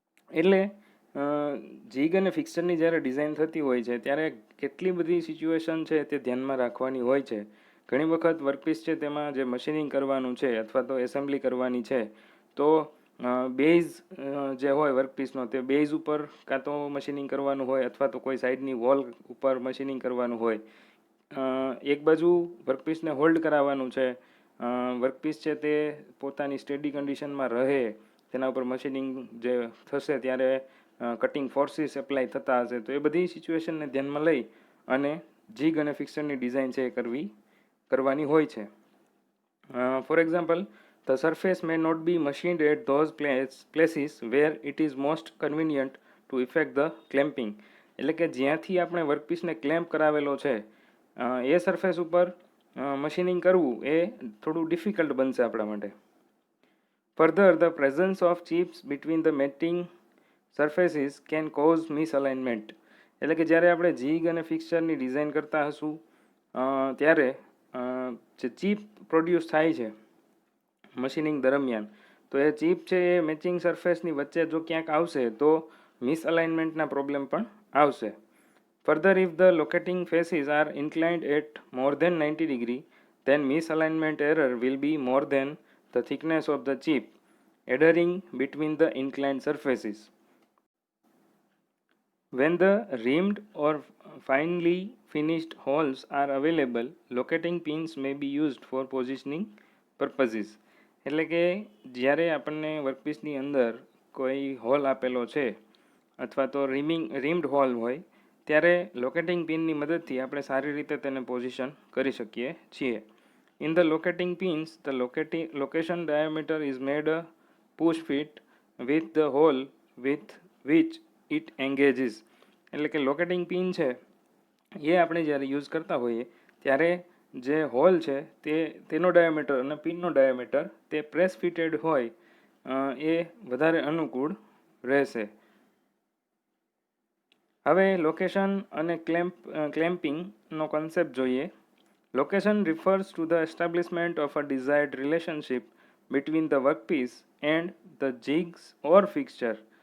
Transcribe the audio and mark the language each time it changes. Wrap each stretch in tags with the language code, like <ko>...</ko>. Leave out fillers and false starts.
<gu>એટલે જીગ અને ફિક્સચરની જ્યારે ડિઝાઇન થતી હોય છે ત્યારે કેટલી બધી સિચ્યુએશન છે તે ધ્યાનમાં રાખવાની હોય છે. ઘણી વખત વર્કપીસ છે તેમાં જે મશીનિંગ કરવાનું છે અથવા તો એસેમ્બલી કરવાની છે, તો બેઝ જે હોય વર્કપીસનો તે બેઝ ઉપર કાં તો મશીનિંગ કરવાનું હોય અથવા તો કોઈ સાઈડની વોલ ઉપર મશીનિંગ કરવાનું હોય. એક બાજુ વર્કપીસને હોલ્ડ કરાવવાનું છે, વર્કપીસ છે તે પોતાની સ્ટેડી કન્ડિશનમાં રહે, તેના ઉપર મશીનિંગ જે થશે ત્યારે કટિંગ ફોર્સીસ એપ્લાય થતા હશે, તો એ બધી સિચ્યુએશનને ધ્યાનમાં લઈ અને જીગ અને ફિક્સચરની ડિઝાઇન છે એ કરવાની હોય છે.</gu> <en>For example, the surface may not be machined at those places where it is most convenient to effect the clamping.</en> <gu>એટલે કે જ્યાંથી આપણે વર્કપીસને ક્લેમ્પ કરાવેલો છે એ સરફેસ ઉપર મશીનિંગ કરવું એ થોડું ડિફિકલ્ટ બનશે આપણા માટે.</gu> <en>Further, the presence of chips between the mating surfaces can cause misalignment.</en> <gu>એટલે કે જ્યારે આપણે જીગ અને ફિક્સચરની ડિઝાઇન કરતા હશું ત્યારે જે ચીપ પ્રોડ્યુસ થાય છે મશીનિંગ દરમિયાન, તો એ ચીપ છે એ મેચિંગ સરફેસની વચ્ચે જો ક્યાંક આવશે તો મિસઅલાઇનમેન્ટના પ્રોબ્લેમ પણ આવશે.</gu> <en>Further, if the locating faces are inclined at more than 90 degree, then misalignment error will be more than the thickness of the chip adhering between the inclined surfaces. When the rimmed or finely finished holes are available, locating pins may be used for positioning purposes.</en> <gu>એટલે કે જ્યારે આપણને વર્કપીસની અંદર કોઈ hall આપેલો છે અથવા તો રિમ્ડ હોલ હોય ત્યારે લોકેટિંગ પિનની મદદથી આપણે સારી રીતે તેને પોઝિશન કરી શકીએ છીએ.</gu> <en>In the locating pins, the location diameter is made a push fit with the hole with which it engages.</en> <gu>એટલે કે લોકેટિંગ પિન છે એ આપણે જ્યારે યુઝ કરતા હોઈએ ત્યારે જે હોલ છે તેનો ડાયામીટર અને પિનનો ડાયામીટર તે પ્રેસ ફિટેડ હોય એ વધારે અનુકૂળ રહેશે. હવે લોકેશન અને ક્લેમ્પિંગનો કોન્સેપ્ટ જોઈએ.</gu> <en>Location refers to the establishment of a desired relationship between the workpiece and the jigs or fixture.</en>